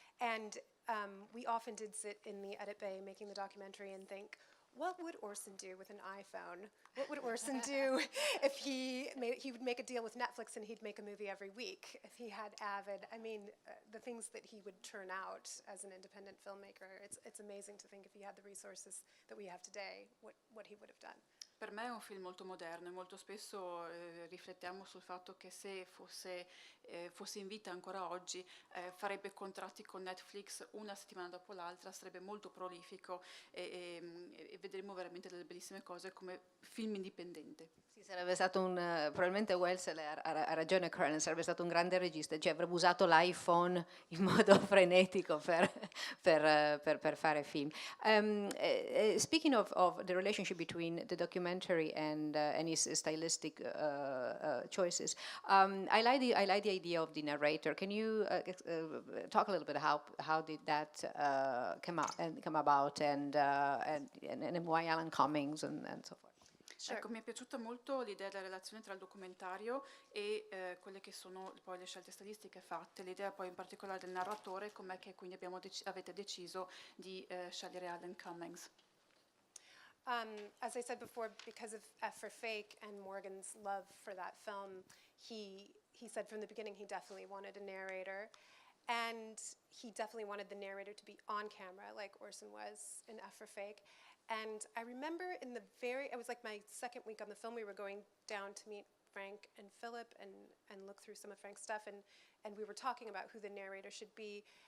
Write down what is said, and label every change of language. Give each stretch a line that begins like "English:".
English: And we often did sit in the edit bay making the documentary and think, what would Orson do with an iPhone? What would Orson do if he would make a deal with Netflix and he'd make a movie every week? If he had Avid, I mean, the things that he would turn out as an independent filmmaker, it's amazing to think if he had the resources that we have today, what he would have done.
Italian: Per me è un film molto moderno e molto spesso riflettiamo sul fatto che se fosse in vita ancora oggi farebbe contratti con Netflix una settimana dopo l'altra, sarebbe molto prolifico e vedremo veramente delle bellissime cose come film indipendente. Sì, sarebbe stato probabilmente Wells ha ragione, Cronenberg sarebbe stato un grande regista, cioè avrebbe usato l'iPhone in modo frenetico per fare film.
English: Speaking of the relationship between the documentary and his stylistic choices, I like the idea of the narrator. Can you talk a little bit how did that come about and why Alan Cummings and so forth? Sure.
Italian: Ecco, mi è piaciuta molto l'idea della relazione tra il documentario e quelle che sono poi le scelte stilistiche fatte, l'idea poi in particolare del narratore, com'è che quindi avete deciso di scegliere Alan Cummings.
English: As I said before, because of F for Fake and Morgan's love for that film, he said from the beginning he definitely wanted a narrator. And he definitely wanted the narrator to be on camera, like Orson was in F for Fake. And I remember it was like my second week on the film, we were going down to meet Frank and Philip and look through some of Frank's stuff, and we were talking about who the narrator should be.